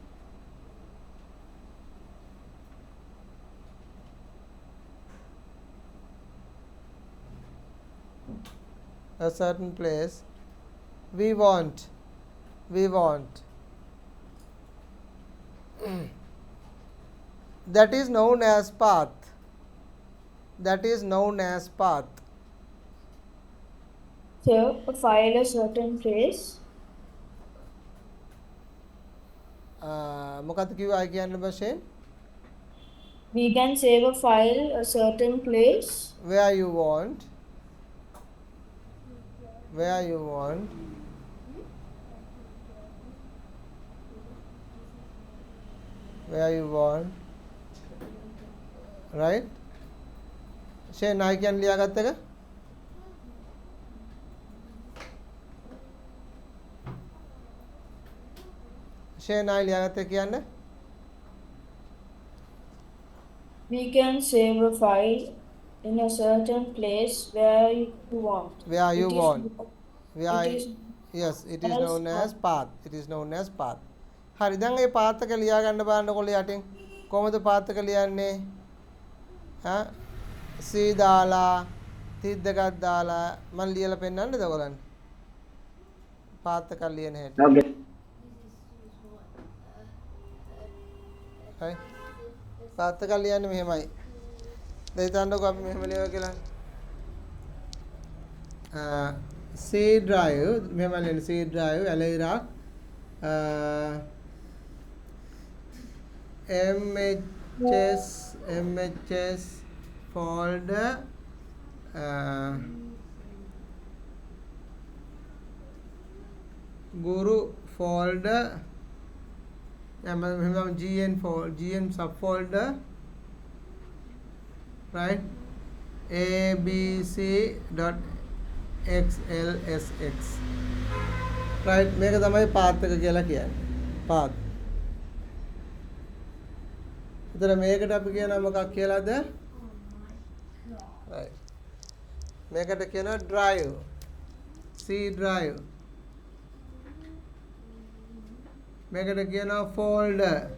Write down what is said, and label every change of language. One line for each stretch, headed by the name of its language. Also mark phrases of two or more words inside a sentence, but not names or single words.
English: A certain place we want that is known as path. That is known as path. Save a file a certain place.
Sinhala: මොකක්ද කිව්වා කියන්න වශයෙන්?
English: We can save a file a certain place. Where you want. Where you want. Where you want. Right? Shane, I can
Sinhala: ලියාගත්ත එක? Shane, I ලියාගත්ත එක කියන්න?
English: We can save a file in a certain place where you want. Where you It is- want. Where it is yes, it is as known as path. path. It is known as path.
Sinhala: හරි දැන් මේ path එක ලියා ගන්න බලන්නකො යටින්. කොහොමද path එක ලියන්නේ? C දාලා තිත් දෙකක් දාලා මම ලියලා පෙන්නන්නද ඔයගොල්ලන්ට? path එක ලියන හැටි.
English: Okay.
Sinhala: හරි. path එක ලියන්නේ මෙහෙමයි. දැන් හිතන්නකෝ අපි මෙහෙම ලියුවා කියලා.
English: C drive
Sinhala: මෙහෙම ලියන
English: C drive ඇලයිරක් MHS folder guru folder GN subfolder, right? abc.xlsx, right?
Sinhala: මේක තමයි path එක කියලා කියන්නේ. path. එතන මේකට අපි කියනවා මොකක් කියලාද? right. මේකට කියනවා drive.
English: C drive.
Sinhala: මේකට කියනවා folder.